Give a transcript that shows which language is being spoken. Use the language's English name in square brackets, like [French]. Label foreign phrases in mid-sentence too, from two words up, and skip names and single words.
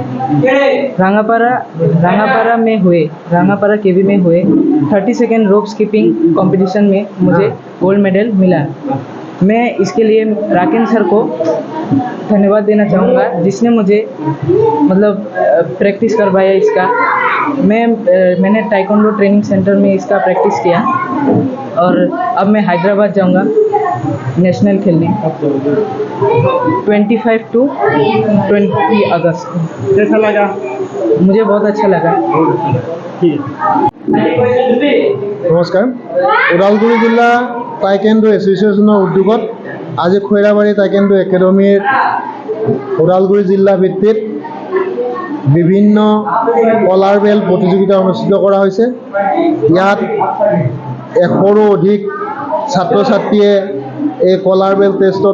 [Hindi] रांगापारा केवी में हुए 30 सेकेंड रोप स्किपिंग कंपटीशन में मुझे गोल्ड मेडल मिला मैं इसके लिए राकेश सर को धन्यवाद देना चाहूँगा जिसने मुझे मतलब प्रैक्टिस करवाया इसका मैंने टाइकोंडो ट्रेनिंग सेंटर में इसका प्रैक्टिस किया और अब मैं हैदराबाद जाऊंगा नेशनल खेलने 25 to 20 अगस्त कैसा लगा मुझे बहुत अच्छा लगा ठीक [Assamese] নমস্কাৰ ওদালগুৰি জিলা টাইকেণ্ডো এছ'চিয়েশ্যনৰ উদ্যোগত আজি খৈৰাবাৰী টাইকেণ্ডো একাডেমীৰ ওদালগুৰি জিলা ভিত্তিত বিভিন্ন কলাৰ বেল প্ৰতিযোগিতা অনুষ্ঠিত কৰা হৈছে ইয়াত 100ৰো অধিক ছাত্ৰ ছাত্ৰীয়ে এই কলাৰ বেল টেষ্টত